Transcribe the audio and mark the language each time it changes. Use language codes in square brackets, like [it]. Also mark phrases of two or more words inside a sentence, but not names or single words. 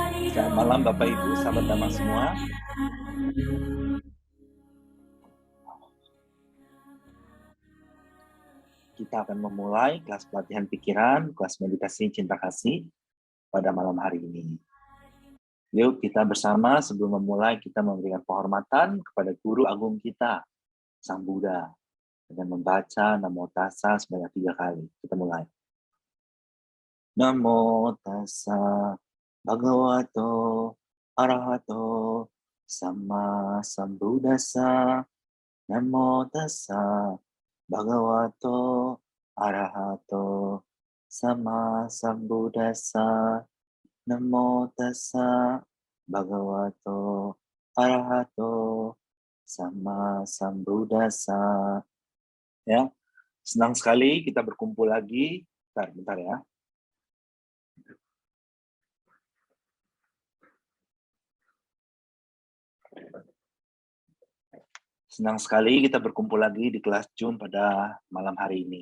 [id] Selamat malam Bapak Ibu, sahabat Dhamma semua. Kita akan memulai kelas pelatihan pikiran, kelas meditasi cinta kasih pada malam hari ini. Yuk kita bersama sebelum memulai kita memberikan penghormatan kepada Guru Agung kita, Sang Buddha, dengan membaca [pi] Namo Tassa [id] sebanyak 3 kali. Kita mulai. [pi] Namo Tassa Bhagavato Arahato Sama Sambuddhassa. Namo Tassa Bhagavato Arahato Sama Sambuddhassa. Namo Tassa Bhagavato Arahato Sama Sambuddhassa. [id] Ya, senang sekali kita berkumpul lagi. Bentar ya. Senang sekali kita berkumpul lagi di kelas Zoom pada malam hari ini.